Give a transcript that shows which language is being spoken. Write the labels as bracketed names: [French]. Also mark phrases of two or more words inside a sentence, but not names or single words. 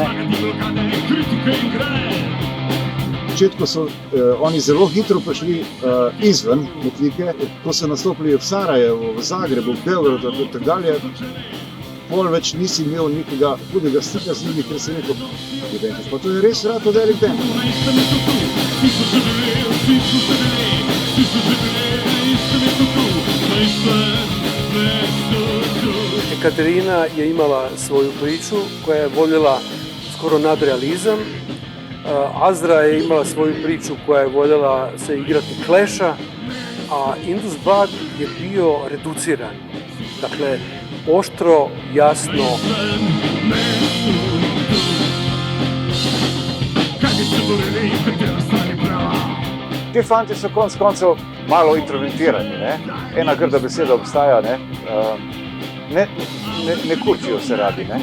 [Slovenian] V začetku so oni zelo hitro prišli izven Metlike, ko so nastopili v Sarajevu, v Zagrebu, v Beogradu in tako dalje. Pol več nisi imel nekega hudega stika z njimi, ker si rekel, pa to je res rad velik band. [Croatian] Katarina je imala svoju priču koja je voljela skoro nadrealizam. Azra je imala svoju priču koja je voljela se igrati Clash-a, a Indus Bug je bio reduciran. Dakle, oštro, jasno. [Slovenian] Ti fanti so konec koncev malo introvertirani, ne? Ena grda beseda obstaja, ne? Ne kurčijo se radi, ne?